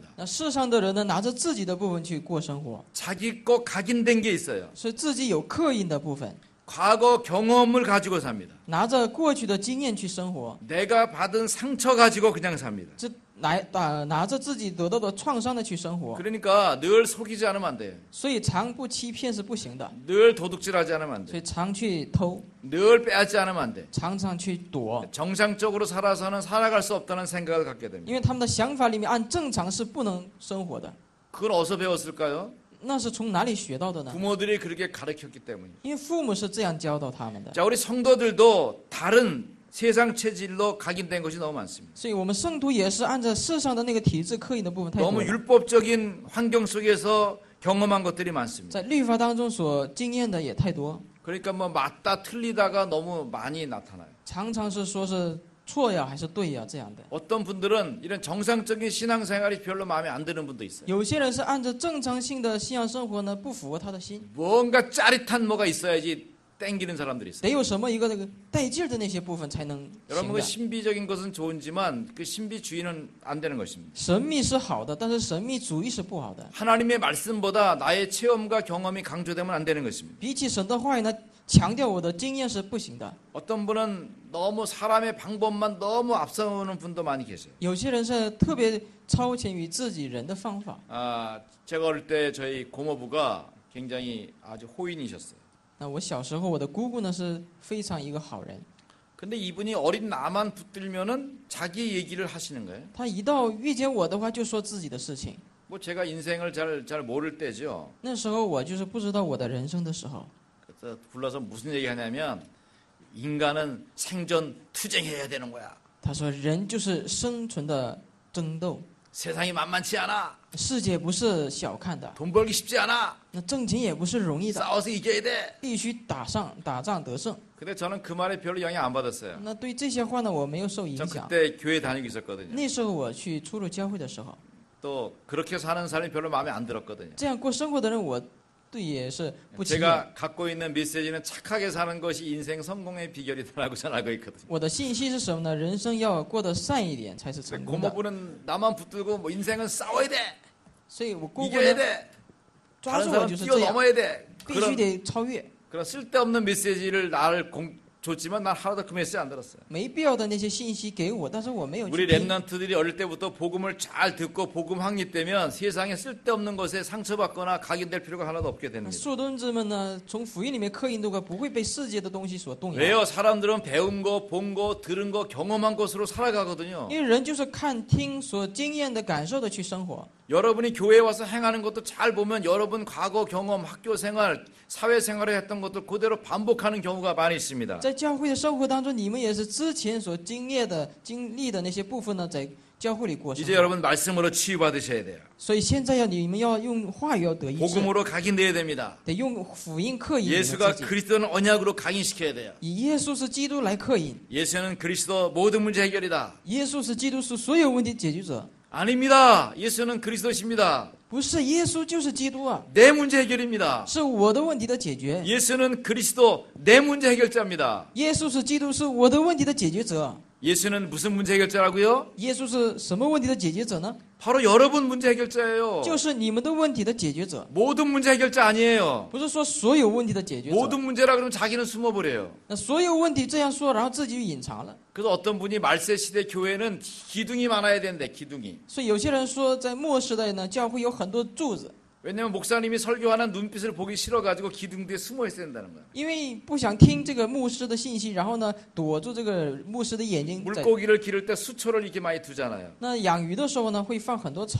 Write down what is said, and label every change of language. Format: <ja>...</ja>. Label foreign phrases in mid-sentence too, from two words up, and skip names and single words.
<zh>那世上的人呢，拿着自己的部分去过生活，</zh> <ko>자기 것 각인된 게 있어요.</ko> <zh>是自己有刻印的部分，</zh> <ko>과거 경험을 가지고 삽니다.</ko> <zh>拿着过去的经验去生活，</zh> <ko>내가 받은 상처 가지고 그냥 삽니다.</ko> <zh>这拿着自己得到的创伤的去生活。</zh> <ko>그러니까 늘 속이지 않으면 안 돼요.</ko> <zh>所以常不欺骗是不行的，</zh> <ko>늘 도둑질하지 않으면 안</ko> <zh>所</zh> <ko>돼요.</ko> <zh>以常去偷，</zh> <ko>늘 빼앗지 않으면 안 돼요.</ko> <zh>常常去躲，</zh> <ko>정상적으로 살아서는 살아갈 수 없다는 생각을 갖게 됩니다.</ko> <zh>因为他们的想法里面按正常是不能生活的。</zh> <ko>그걸 어디서 배웠을까요?</ko> <zh>那是从哪里学到的呢？</zh> <ko>부모들이 그렇게 가르쳤기 때문이에요.</ko> <zh>因为父母是这样教导他们的。</zh> <ko>자, 우리 성도들도 다른 세상 체질로 각인된 것이 너무 많습니다.</ko> <zh>所以我们圣徒也是按照世上的那个体制刻印的部分太多</zh> <ko>너무</ko> <zh>了，</zh> <ko>율법적인 환경 속에서 경험한 것들이 많습니다.</ko> <zh>在律法当中所经验的也太多，</zh> <ko>그러니까 뭐 맞다 틀리다가 너무 많이 나타나요.</ko> <zh>常常是说是错呀还是对呀这样的。</zh> <ko>어떤 분들은 이런 정상적인 신앙생활이 별로 마음에 안 드는 분도 있어요.</ko> <zh>有些人是按照正常性的信仰生活呢，不符合他的心，</zh> <ko>뭔가 짜릿한 뭐가 있어야지 땡기는 사람들이 있어요.</ko> <zh>得有什么一个那个带劲儿的那些部分才能</zh> <ko>여러분</ko> <zh>行</zh> <ko>그</ko> <zh>的。</zh> <ko>신비적인 것은 좋지만 그 신비주의는 안 되는 것입니다.</ko> <zh>神秘是好的，但是神秘主义是不好的。</zh> <ko>하나님의 말씀보다 나의 체험과 경험이 강조되면 안 되는 것입니다.</ko> <zh>比起神的话语呢，强调我的经验是不行的。</zh> <ko>어떤 분은 너무 사람의 방법만 너무 앞서는 분도 많이 계세요.</ko> <zh>有些人是特别超前于自己人的方法。</zh> <ko>제가 어릴 때 저희 고모부가 굉장히 아주 호인이셨어요.</ko> <zh>那我小时候，我的姑姑呢是非常一个好人，</zh> <ko>근데 이분이 어린 나만 붙들면은 자기 얘기를 하시는 거예요.</ko> <zh>她一到遇见我的话，就说自己的事情。</zh> <ko>뭐 제가 인생을 잘 모를 때죠.</ko> <zh>那时候我就是不知道我的人生的时候，</zh> <ko>그래서 불러서 무슨 얘기하냐면 인간은 생존 투쟁해야 되는 거야.</ko> <zh>她说人就是生存的争斗，</zh> <ko>세상이 만만치 않아.</ko> <zh>世界不是小看的，</zh> <ko>돈 벌기 쉽지 않아.</ko> <zh>那挣钱也不是容易的，</zh> <ko>싸워서 이겨야 돼.</ko> <zh>必须打仗得胜。</zh> <ko>근데 저는 그 말에 별로 영향 안 받았어요.</ko> <zh>那对这些话呢，我没有受影</zh> <ko>전</ko> <zh>响。</zh> <ko>그때 교회 다니고 있었거든요.</ko> <zh>那时候我去出入教会的时候，</zh> <ko>또 그렇게 사는 사람이 별로 마음에 안 들었거든요.</ko> <zh>这样过生活的人，我对也是不起眼。</zh> <ko>제가 갖고 있는 메시지는 착하게 사는 것이 인생 성공의 비결이다라고 저는 알고 있거든요.</ko> <zh>我的信息是什么呢？人生要过得善一点才是成功的。</zh> <ko>고모부는 나만 붙들고 뭐 인생은 싸워야 돼.</ko> <zh>所以我姑姑</zh> <ko>이겨야</ko> <zh>呢，</zh> <ko>돼.</ko> <zh>抓</zh> <ko>다른</ko> <zh>住我</zh> <ko>사람</ko> <zh>就是这样，</zh> <ko>뛰어넘어야 돼.</ko> <zh>必须得超越。</zh> <ko>그런 쓸데없는 메시지를 나를 줬지만 난 하나도 그 메시지 안 들었어요.</ko> <zh>没必要的那些信息给我，但是我没有</zh> <ko>우리</ko> <zh>去听。</zh> <ko>랩런트들이 어릴 때부터 복음을 잘 듣고 복음 확립되면 세상에 쓸데없는 것에 상처받거나 각인될 필요가 하나도 없게</ko> <zh>那</zh> <ko>됩니다.</ko> <zh>树墩子们呢，从福音里面刻印的话，不会被世界的东西所动摇。</zh> <ko>왜요? 사람들은 배운 거, 본 거, 들은 거, 경험한 것으로 살아가거든요.</ko> <zh>因为人就是看听所经验的、感受的去生活。</zh> <ko>여러분이 교회에 와서 행하는 것도 잘 보면 여러분 과거 경험, 학교 생활, 사회 생활에 했던 것들 그대로 반복하는 경우가 많이 있습니다.</ko> <zh>在教会的生活当中，你们也是之前所经历的那些部分呢，在教会里过生</zh> <ko>이제</ko> <zh>活。</zh> <ko>여러분 말씀으로 치유받으셔야 돼요.</ko> <zh>所以现在你们要用话语要得医治，</zh> <ko>복음으로 각인돼야 됩니다.</ko> <zh>得用福音刻印你们</zh> <ko>예수가</ko> <zh>自己，</zh> <ko>그리스도는 언약으로 각인시켜야 돼요.</ko> <zh>以耶稣是基督来刻印。</zh> <ko>예수는 그리스도 모든 문제 해결이다.</ko> <zh>耶稣是基督，是所有问题解决者。</zh> <ko>아닙니다. 예수는 그리스도십니다.</ko> <zh>不是耶稣就是基督啊，</zh> <ko>내 문제 해결입니다.</ko> <zh>是我的问题的解决。</zh> <ko>예수는 그리스도 내 문제 해결자입니다.</ko> <zh>耶稣是基督，是我的问题的解决者。</zh> <ko>예수는 무슨 문제 해결자라고요?</ko> <zh>耶稣是什么问题的解决者呢？</zh> <ko>바로 여러분 문제 해결자예요.</ko> <zh>就是你们的问题的解决者，</zh> <ko>모든 문제 해결자 아니에요.</ko> <zh>不是说所有问题的解决者。</zh> <ko>모든 문제라 그러면 자기는 숨어버려요.</ko> <zh>那所有问题这样说，然后自己就隐藏了。</zh> <ko>그래서 어떤 분이 말세 시대 교회는 기둥이 많아야 되는데 기둥이.</ko> <zh>所以有些人说，在末时代呢，教会有很多柱子，</zh> <ko>왜냐하면 목사님이 설교하는 눈빛을 보기 싫어가지고 기둥 뒤에 숨어 있어야 된다는 거예요.</ko> <zh>因为不想听这个牧师的信息，然后呢，躲住这个牧师的眼睛在。</zh> <ko>물고기를 기를 때 수초를 이렇게 많이 두잖아요.</ko> <zh>那养鱼的时候呢，会放很多草，</zh>